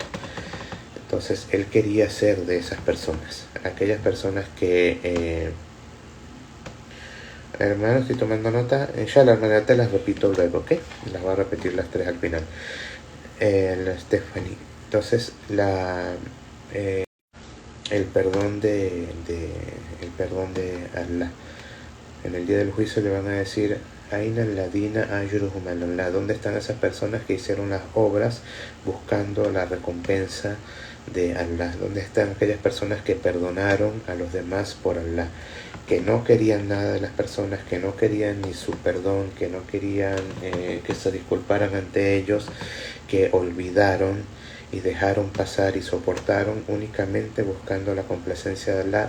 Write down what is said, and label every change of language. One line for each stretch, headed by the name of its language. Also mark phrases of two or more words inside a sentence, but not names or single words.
Spanish: Entonces él quería ser de esas personas, aquellas personas que, hermano, estoy tomando nota, ya la hermana te las repito luego, ¿ok? Las voy a repetir las tres al final. La Stephanie. Entonces el perdón de Allah. En el día del juicio le van a decir,
Arabic: أين الذين أجرهم على الله,
Spanish: ¿dónde están esas personas que hicieron las obras buscando la recompensa de Allah? ¿Dónde están aquellas personas que perdonaron a los demás por Allah? Que no querían nada de las personas, que no querían ni su perdón, que no querían que se disculparan ante ellos, que olvidaron y dejaron pasar y soportaron únicamente buscando la complacencia de Allah.